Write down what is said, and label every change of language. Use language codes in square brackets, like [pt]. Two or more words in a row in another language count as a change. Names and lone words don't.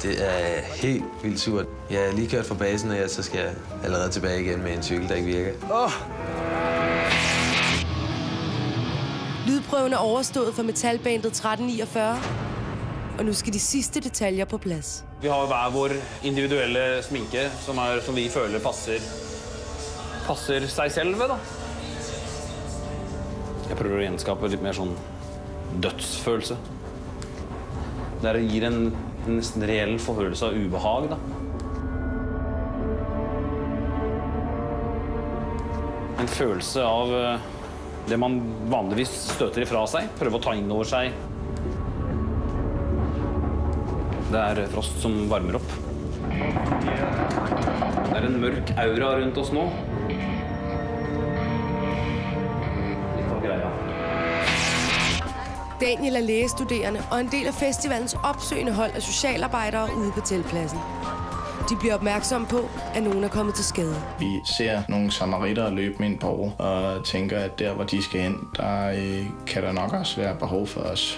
[da] Det er helt vildt surt. Jeg er lige kørt fra basen, og så skal jeg allerede tilbage igen med en cykel, der ikke virker. Lydprøven er overstået for Metalbandet 1349, og nu skal de sidste detaljer på plads. [no] Vi har hver vår individuelle sminke, som vi føler passer sig selv, da. Jeg prøver å gjenskape litt mer sånn dødsfølelse. Der gir en nesten reell følelse av ubehag, da. En følelse av det man vanligvis støter ifra seg, prøver å ta inn over seg. Det er frost som varmer opp. Det er en mørk aura rundt oss nå. Litt av greia. [da] Daniel er lægestuderende og en del af festivalens opsøgende hold af socialarbejdere ude på teltpladsen. De bliver opmærksomme på, at nogen er kommet til skade. Vi ser nogle samaritter løbe ind på og tænker, at der, hvor de skal hen, der kan der nok også være behov for os.